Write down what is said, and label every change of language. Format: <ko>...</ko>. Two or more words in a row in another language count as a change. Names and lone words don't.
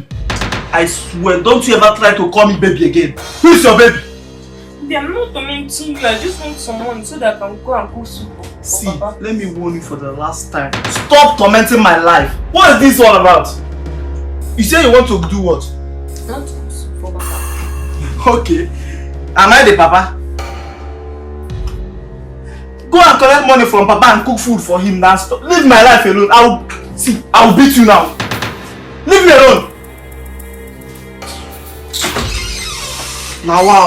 <en>I swear, don't you ever try to call me baby again. Who is your baby? I'm not tormenting you. I just want someone so that I can go and cook soup for See, Papa. let me warn you for the last time. Stop tormenting my life. What is this all about? You say you want to do what? I want to cook soup for Papa. Okay. Am I the papa? Go and collect money from Papa and cook food for him now. Stop. Leave my life alone. I'll beat you now. Leave me alone. Now wow.</en>